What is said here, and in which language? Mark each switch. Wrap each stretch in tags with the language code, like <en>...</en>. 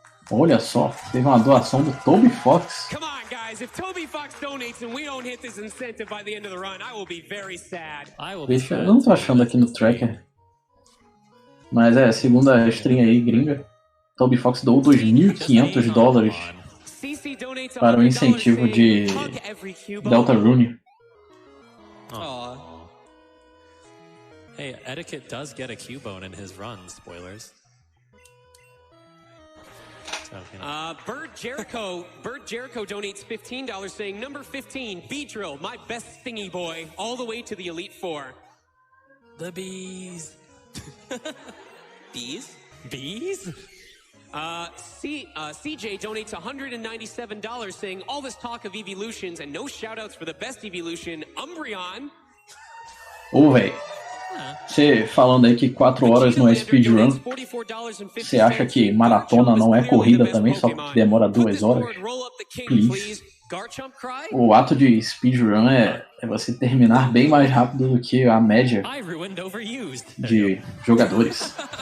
<pt>Olha só, teve uma doação do Toby Fox.</pt> <en>Come on, guys. If Toby Fox donates and we don't hit this incentive by the end of the run, I will be very sad.</en> <pt>Eu não tô achando aqui no tracker. Mas segundo a stream aí, gringa, Toby Fox doou $2.500 para o incentivo de Deltarune. Aw.</pt> <en>Hey, Etiquette does get a Cubone in his run, spoilers. So, you know. Bird Jericho donates $15 saying, number 15, B-Drill, my best thingy boy, all the way to the Elite Four. The bees. Bees? Bees? CJ donates $197 saying, all this talk of evolutions and no shoutouts for the best evolution, Umbreon.</en> <pt>Ô, velho, você falando aí que 4 horas não é speedrun, você acha que maratona não é corrida também, só porque demora 2 horas?</pt> <en>Please.</en> <pt>O ato de speedrun é você terminar bem mais rápido do que a média de jogadores.</pt>